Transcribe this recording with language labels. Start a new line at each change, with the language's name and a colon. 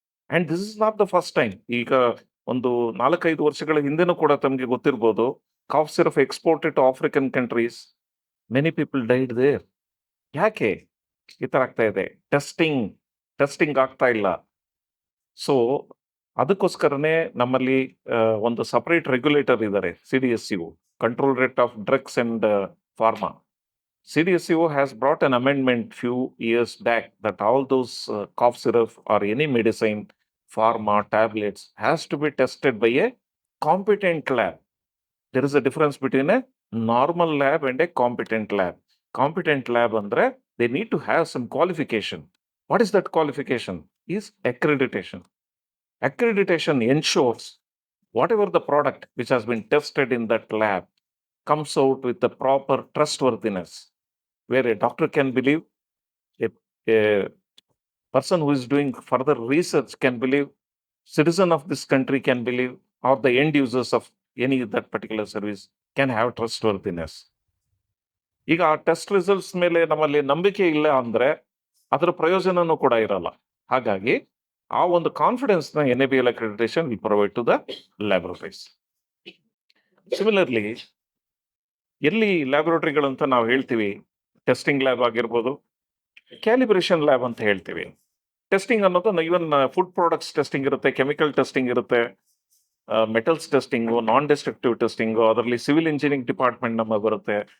English: And this is not the first time.
Kannada: ಈಗ ಒಂದು 4-5 ವರ್ಷಗಳ ಹಿಂದೆನೂ ಕೂಡ ತಮಗೆ ಗೊತ್ತಿರ್ಬೋದು,
English: Cough syrup exported to African countries, many people died there.
Kannada: ಯಾಕೆ ಈ ತರ ಆಗ್ತಾ ಇದೆ? ಟೆಸ್ಟಿಂಗ್ ಆಗ್ತಾ ಇಲ್ಲ. ಸೊ ಅದಕ್ಕೋಸ್ಕರನೇ ನಮ್ಮಲ್ಲಿ ಒಂದು ಸಪರೇಟ್ ರೆಗ್ಯುಲೇಟರ್ ಇದ್ದಾರೆ, CDSCO, control rate of drugs and pharma.
English: CDSCO has brought an amendment few years back that all those cough syrup or any medicine, pharma, tablets has to be tested by a competent lab. There is a difference between a normal lab and a competent lab. Competent lab andre they need to have some qualification. What is that qualification? Is accreditation. Accreditation ensures whatever the product which has been tested in that lab comes out with the proper trustworthiness, where a doctor can believe, a person who is doing further research can believe, citizen of this country can believe, or the end users of any that particular service can have trustworthiness.
Kannada: ಈಗ ಆ test results ಮೇಲೆ ನಮ್ಮಲ್ಲಿ ನಂಬಿಕೆ ಇಲ್ಲ ಅಂದ್ರೆ ಅದರ ಪ್ರಯೋಜನನೂ ಕೂಡ ಇರಲ್ಲ. ಹಾಗಾಗಿ ಆ ಒಂದು ಕಾನ್ಫಿಡೆನ್ಸ್ ನ
English: NABL accreditation will provide to the laboratories.
Kannada: Similarly, ಎಲ್ಲಿ ಲ್ಯಾಬೊರೇಟರಿಗಳಂತ ನಾವು ಹೇಳ್ತೀವಿ, ಟೆಸ್ಟಿಂಗ್ ಲ್ಯಾಬ್ ಆಗಿರ್ಬೋದು, ಕ್ಯಾಲಿಬ್ರೇಷನ್ ಲ್ಯಾಬ್ ಅಂತ ಹೇಳ್ತೀವಿ. ಟೆಸ್ಟಿಂಗ್ ಅನ್ನೋದು ಇವನ್ ಫುಡ್ ಪ್ರಾಡಕ್ಟ್ಸ್ ಟೆಸ್ಟಿಂಗ್ ಇರುತ್ತೆ, ಕೆಮಿಕಲ್ ಟೆಸ್ಟಿಂಗ್ ಇರುತ್ತೆ, ಮೆಟಲ್ಸ್ ಟೆಸ್ಟಿಂಗು, ನಾನ್ ಡೆಸ್ಟ್ರಕ್ಟಿವ್ ಟೆಸ್ಟಿಂಗು, ಅದರಲ್ಲಿ ಸಿವಿಲ್ ಇಂಜಿನಿಯರಿಂಗ್ ಡಿಪಾರ್ಟ್ಮೆಂಟ್ ನಮ್ಮ ಬರುತ್ತೆ.